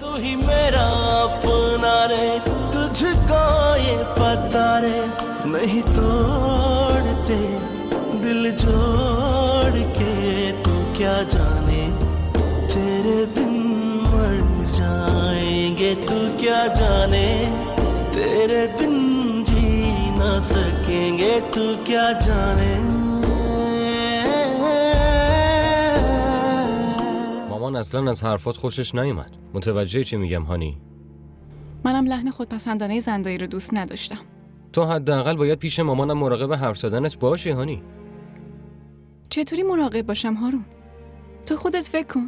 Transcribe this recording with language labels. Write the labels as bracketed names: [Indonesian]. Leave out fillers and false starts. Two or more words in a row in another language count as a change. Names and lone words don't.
[Hindi] ही मेरा अपना रे, तुझको ये पता रे, नहीं तोड़ते दिल जोड़ के, तू क्या जाने तेरे बिन मर जाएंगे, तू क्या जाने तेरे बिन जी ना सकेंगे, तू क्या जाने. [Persian] مامان اصلا از حرفات خوشش نیومد. متوجه چی میگم هانی؟ منم لحن خودپسندانه زندایی رو دوست نداشتم. تو حداقل باید پیش مامانم مراقب حرف زدنت باشی هانی. چطوری مراقب باشم هارون؟ تو خودت فکر کن.